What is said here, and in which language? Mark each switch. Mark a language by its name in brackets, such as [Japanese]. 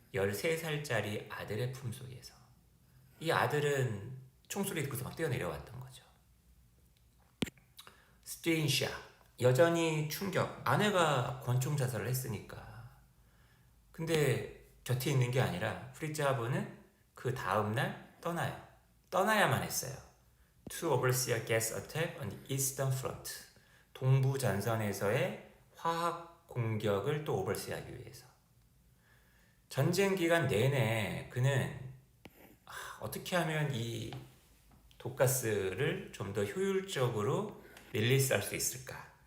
[Korean] 13살짜리 아들의 품속에서 이 아들은 총소리 듣고서 막 뛰어내려왔던 거죠. 스트레인샤 여전히 충격. 아내가 권총 자살을 했으니까. 근데 곁에 있는 게 아니라 프리츠 하버는 그 다음날 떠나요. 떠나야만 했어요. [English] To oversee a gas attack on the Eastern Front. [Korean] 동부 전선에서의 화학 공격을 또 오버시하기 위해서. 전쟁 기간 내내 그는 어떻게 하면 이 독가스를 좀 더 효율적으로 릴리스할 수 있을까?